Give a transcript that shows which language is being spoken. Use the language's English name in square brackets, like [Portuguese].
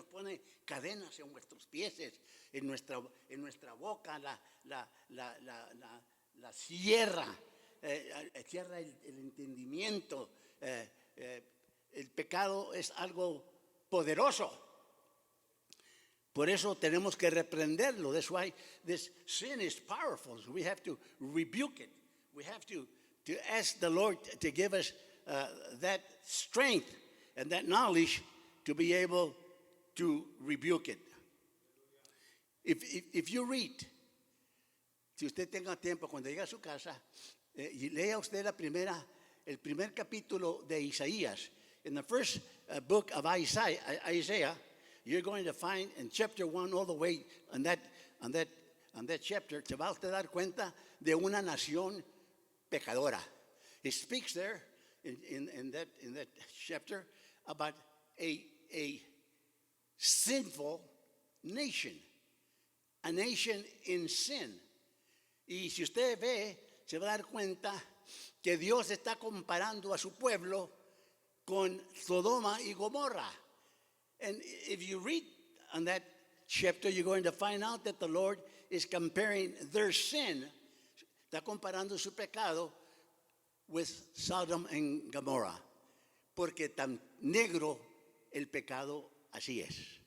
[Spanish] Nos pone cadenas en nuestros pies, en nuestra boca, la cierra, cierra el entendimiento. El pecado es algo poderoso. Por eso tenemos que reprenderlo. [English] That's why this sin is powerful. So we have to rebuke it. We have to ask the Lord to give us that strength and that knowledge to be able to rebuke it. If you read, [Spanish] si usted tenga tiempo, cuando llegue a su casa, y lea usted el primer capítulo de Isaías. [English] In the first book of Isaiah, you're going to find in chapter 1 all the way on that chapter, [Spanish] te va a usted dar cuenta de una nación pecadora. [English] He speaks there in that chapter about a sinful nation, a nation in sin. [Spanish] Y si usted ve, se va a dar cuenta que Dios está comparando a su pueblo con Sodoma y Gomorra. [English] And if you read on that chapter, you're going to find out that the Lord is comparing their sin, [Spanish] está comparando su pecado [English] with Sodom and Gomorrah, [Spanish] porque tan negro el pecado así es.